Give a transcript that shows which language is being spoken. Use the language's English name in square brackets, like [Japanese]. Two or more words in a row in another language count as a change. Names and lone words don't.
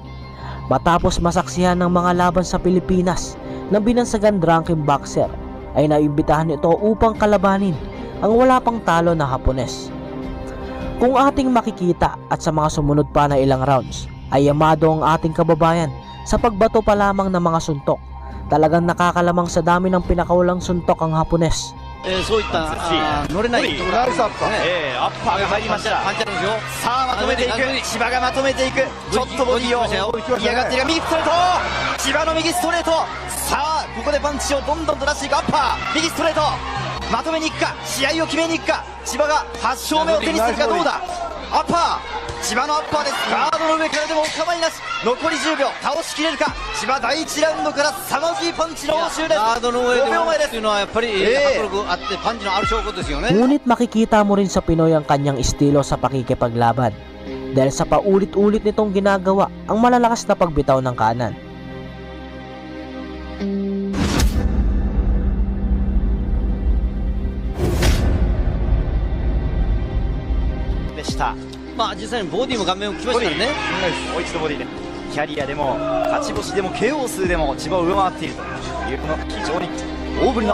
[Filipino] Matapos masaksihan ng mga laban sa Pilipinas ng binansagan drunken boxer ay naimbitahan ito upang kalabanin ang wala pang talo na Hapones. Kung ating makikita at sa mga sumunod pa na ilang rounds ay yamado ang ating kababayan sa pagbato pa lamang ng mga suntok. Talagang nakakalamang sa dami ng pinakaulang suntok ang Hapones. [Japanese] そういった乗れないところがあるんですね。アッパーが入りました。パンチあるんですよ。さあまとめていく。千葉がまとめていく。ちょっとボディを嫌がっているが右ストレート。千葉の右ストレート。さあここでパンチをどんどんと出していくアッパー。右ストレート。まとめにいくか。試合を決めにいくか。千葉が8勝目を手にするかどうだ。アッパー。千葉のアッパーです。ガードの上からでもお構いなし。残り10秒。倒しきれるか。千葉第1ラウンドから凄まじいパンチの応酬です。ガードの上で 5秒前ですっていうのはやっぱり迫力あってパンチのある証拠ですよね。 [Filipino] Ngunit makikita mo rin sa Pinoy ang kanyang estilo sa pakikipaglaban dahil sa paulit-ulit nitong ginagawa ang malalakas na pagbitaw ng kanan. [Japanese] でした。まあ実際にボディも顔面をきましたからね。もう一度ボディでキャリアでも勝ち星でも KO 数でも千葉を上回っているというこの非常に大振りの